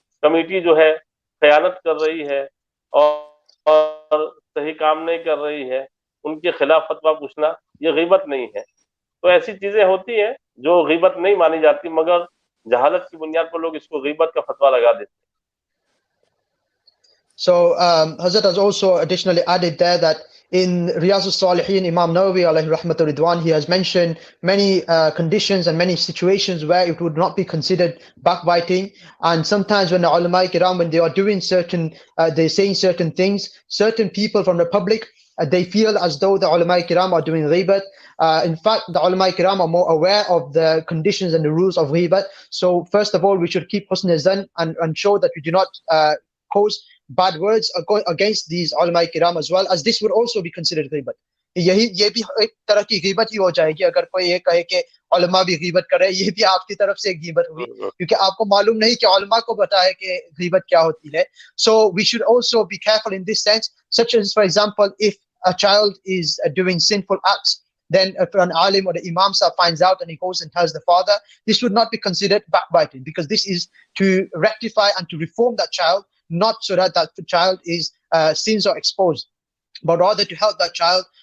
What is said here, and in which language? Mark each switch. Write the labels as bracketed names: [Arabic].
[Hindi] Committee जो है खयानत कर रही है और सही काम नहीं कर रही है, उनके खिलाफ फतवा पूछना ये गीबत नहीं है। तो ऐसी चीजें होती हैं जो गीबत नहीं मानी जाती, मगर जहालत की बुनियाद पर लोग इसको गीबत का फतवा लगा देते हैं। [English] So Hazrat has also additionally added there that in Riyaz al-Salihin, Imam Nawawi alayhi rahmatu ridwan, he has mentioned many conditions and many situations where it would not be considered backbiting. And sometimes when the ulama kiram, when they are doing certain, they're saying certain things, certain people from the public, they feel as though the ulama kiram are doing ghibat. In fact, the ulama kiram are more aware of the conditions and the rules of ghibat. So first of all, we should keep husn zan and show that we do not cause bad words against these ulama kiram, as well as this would also be considered ghibat. [Hindi] ये भी एक तरह की गीबत ही हो जाएगी अगर कोई ये कहे कि उलमा भी गीबत कर रहे हैं, ये भी आपकी तरफ से एक गीबत हुई क्योंकि आपको मालूम नहीं कि उलमा को पता है कि गीबत क्या होती है. [English] So we should also be careful in this sense, such as for example if a child is doing sinful acts, then if an alim or the imam sahib finds out and he goes and tells the father, this would not be considered backbiting, because this is to rectify and to reform that child, not so that that child is sins are exposed, but rather to help that child.